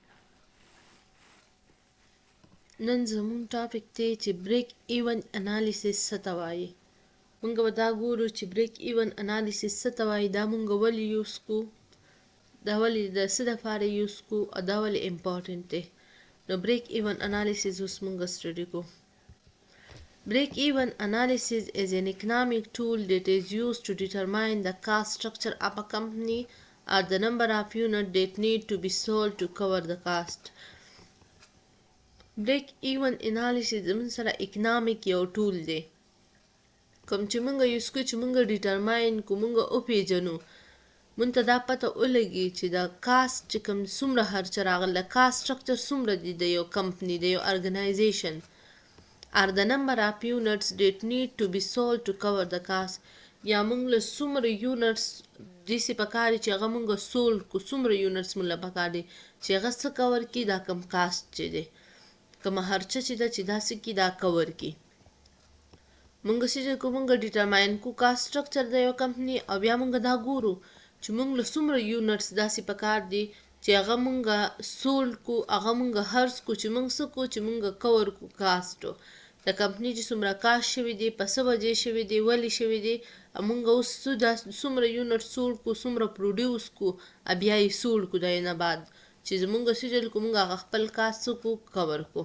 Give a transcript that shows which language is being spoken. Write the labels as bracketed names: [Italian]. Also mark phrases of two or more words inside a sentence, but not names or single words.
[Pashto] نن زمون ټاپک دی چې [English] break even analysis [Pashto] څه ته وایي. مونږ به دا ګورو چې [English] break even analysis [Pashto] څه ته وایي، دا مونږ ولې یوز کو، دا ولې د څه دپاره یوز کو او دا ولې امپورټنټ دی. نو [English] break even analysis [Pashto] اوس مونږ سټډي کو. [English] Break even analysis is an economic tool that is used to determine the cost structure of a company or the number of units that need to be sold to cover the cost. Break even analysis [Pashto] زمون سره economic یو ټول دی، کوم چې مونږ یوز کوو چې مونږ ډیټرماین کو، مونږ وپیژنو، مونږ ته دا پته ولګي چې د کاست چې کوم څومره خرچه راغله، د [English] cost structure [Pashto] څومره دی د یو کمپني د یو ارګنایزیشن، [English] are the number of units that need to be sold to cover the cost. [Pashto] یا مونږ له څومره یونټس داسې پکار دي چې هغه مونږ سولډ کو، څومره یونټس مونږ له پکار دي چې هغه څه کور کړي، دا کم کاست چې دی، کومه خرچه چې ده چې دا څه کړي، دا کور کړي. مونږ چې کو مونږ ډیټرماین کو [English] cost structure [Pashto] د یو کمپني، او بیا مونږ دا ګورو چې مونږ له څومره یونټس داسې پکار دي چې هغه مونږ سولډ کو، هغه مونږ خرڅ کو، چې مونږ څه کو چې مونږ کور کو کاستو د کمپني چې څومره کاست شوي دي، په څه وجې شوي دي، ولې شوي دي، مونږ اوس څومره [English] unit sold [Pashto] کو، څومره پروډیوس کو، بیا یې سولډ کو، د یې نه بعد چې زمونږ سجل کو مونږ هغه خپل کاست څه کو، کور کو.